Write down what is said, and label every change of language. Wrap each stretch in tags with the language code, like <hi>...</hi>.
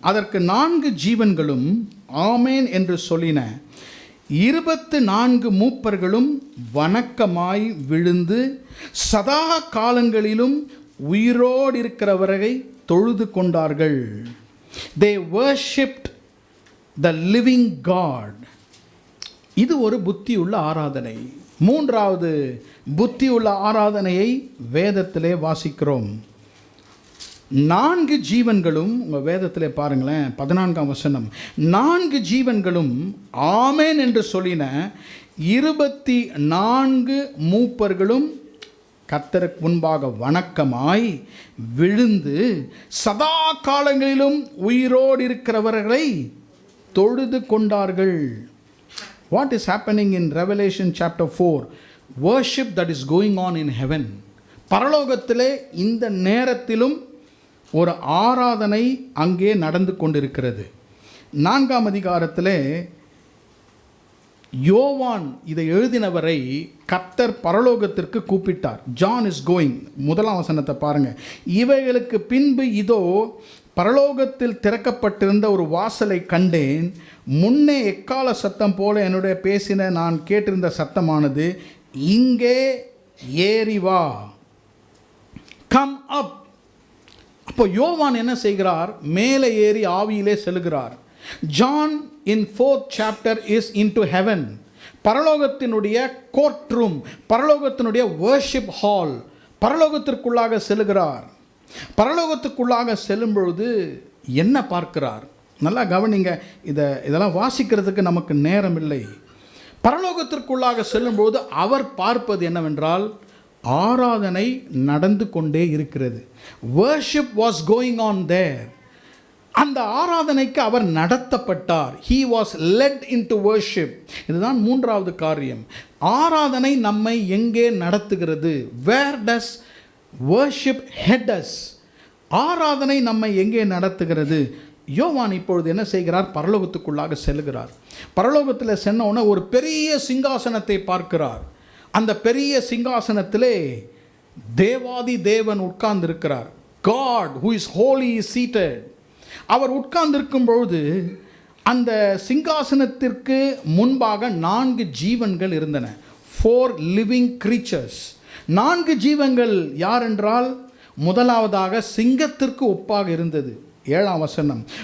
<ta>அதற்கு 4 ஜீவன்களும் ஆமேன் என்று சொல்லின. 24 மூப்பர்களும் வணக்கமாய் விழுந்து சதா காலங்களிலும் உயிரோடு இருக்கிறவரை தொழுது கொண்டார்கள்.</ta> <en>They worshipped the living God.</en> <ta>இது ஒரு புத்தியுள்ள ஆராதனை. மூன்றாவது புத்தியுள்ள ஆராதனையை வேதத்திலே வாசிக்கிறோம். 4 ஜீவன்களும், உங்கள் வேதத்திலே பாருங்களேன் 14ஆம் வசனம், 4 ஜீவன்களும் ஆமேன் என்று சொல்லின. 24 மூப்பர்களும் கர்த்தருக்கு முன்பாக வணக்கமாய் விழுந்து சதா காலங்களிலும் உயிரோடு இருக்கிறவர்களை தொழுது கொண்டார்கள்.</ta> <en>What is happening in Revelation chapter 4? Worship that is going on in heaven.</en> <ta>பரலோகத்திலே இந்த நேரத்திலும் ஒரு ஆராதனை அங்கே நடந்து கொண்டிருக்கிறது. 4ஆம் அதிகாரத்திலே யோவான் இதை எழுதினவரை கர்த்தர் பரலோகத்திற்கு கூப்பிட்டார்.</ta> <en>John is going.</en> <ta>1ஆம் வசனத்தை பாருங்கள். இவைகளுக்கு பின்பு இதோ பரலோகத்தில் திறக்கப்பட்டிருந்த ஒரு வாசலை கண்டேன். முன்னே எக்கால சத்தம் போல என்னுடைய பேசின நான் கேட்டிருந்த சத்தமானது, இங்கே ஏறி வா,</ta> <en>Come up.</en> <ta>அப்போ யோவான் என்ன செய்கிறார்? மேலே ஏறி ஆவியிலே செல்கிறார்.</ta> <en>John in 4th chapter is into heaven.</en> <ta>பரலோகத்தினுடைய court room, பரலோகத்தினுடைய worship hall, பரலோகத்திற்குள்ளாக செல்கிறார். பரலோகத்துக்குள்ளாக செல்லும் பொழுது என்ன பார்க்கிறார்? நல்லா கவனிங்க. இதெல்லாம் வாசிக்கிறதுக்கு நமக்கு நேரம் இல்லை. பரலோகத்திற்குள்ளாக செல்லும்போது அவர் பார்ப்பது என்னவென்றால், ஆராதனை நடந்து கொண்டே இருக்கிறது.</ta> <en>worship was going on there.</en> <ta>அந்த ஆராதனைக்கு அவர் நடத்தப்பட்டார்.</ta> <en>he was led into worship.</en> <ta>இதுதான் மூன்றாவது காரியம். ஆராதனை நம்மை எங்கே நடத்துகிறது?</ta> <en>where does worship head us?</en> <ta>ஆராதனை நம்மை எங்கே நடத்துகிறது? யோவான் இப்பொழுது என்ன செய்கிறார்? பரலோகத்துக்குள்ளாக செல்கிறார். பரலோகத்தில் சென்னோன்னா ஒரு பெரிய சிங்காசனத்தை பார்க்கிறார். அந்த பெரிய சிங்காசனத்திலே தேவாதி தேவன் உட்கார்ந்திருக்கிறார்.</ta> <en>God who is holy is seated.</en> <ta>அவர் உட்கார்ந்திருக்கும் பொழுது அந்த சிங்காசனத்திற்கு முன்பாக 4 ஜீவன்கள் இருந்தன.</ta> <en>4 living creatures.</en> <ta>4 ஜீவன்கள் யார் என்றால், முதலாவதாக சிங்கத்திற்கு ஒப்பாக இருந்தது. 7ஆம் வசனம்.</ta>